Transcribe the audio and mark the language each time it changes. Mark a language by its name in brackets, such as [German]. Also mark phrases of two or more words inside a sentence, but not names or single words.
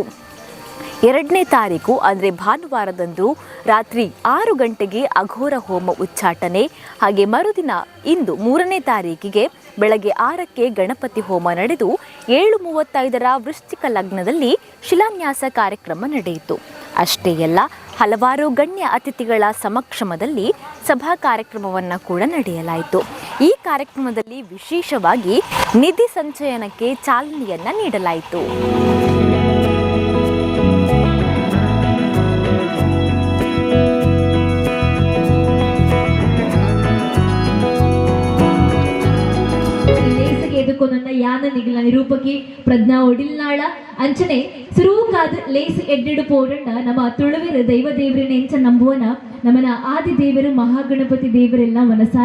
[Kannada] 2ನೇ ತಾರೀಕು ಅಂದರೆ ಭಾನುವಾರದಂದು ರಾತ್ರಿ 6 ಗಂಟೆಗೆ ಅಘೋರ ಹೋಮ ಉಚ್ಚಾಟನೆ, ಹಾಗೆ ಮರುದಿನ ಇಂದು 3ನೇ ತಾರೀಕಿಗೆ ಬೆಳಗ್ಗೆ 6ಕ್ಕೆ ಗಣಪತಿ ಹೋಮ ನಡೆದು 7:35 ವೃಶ್ಚಿಕ ಲಗ್ನದಲ್ಲಿ ಶಿಲಾನ್ಯಾಸ ಕಾರ್ಯಕ್ರಮ ನಡೆಯಿತು. ಅಷ್ಟೇ ಅಲ್ಲ, ಹಲವಾರು ಗಣ್ಯ ಅತಿಥಿಗಳ ಸಮಕ್ಷಮದಲ್ಲಿ ಸಭಾ ಕಾರ್ಯಕ್ರಮವನ್ನು ಕೂಡ ನಡೆಯಲಾಯಿತು. ಈ ಕಾರ್ಯಕ್ರಮದಲ್ಲಿ ವಿಶೇಷವಾಗಿ ನಿಧಿ ಸಂಚಯನಕ್ಕೆ ಚಾಲನೆಯನ್ನು ನೀಡಲಾಯಿತು. [Tulu] ಎದುಕೊಂಡ ಯಾನ ನಿಗಲ ನಿರೂಪಕಿ ಪ್ರಜ್ಞಾ ಒಡಿಲ್ನಾಳ ಅಂಚನೆ ಸುರೂಕಾದ ಲೇಸಿ ಎಡ್ಡೆಡು ಪೋರಂಡ ನಮ್ಮ ತುಳುವೆರು ದೈವ ದೇವರನ್ನ ಎಂಚ ನಂಬುವನ ನಮ್ಮನ ಆದಿ ದೇವರು ಮಹಾಗಣಪತಿ ದೇವರೆಲ್ಲ ಮನಸಾರೆ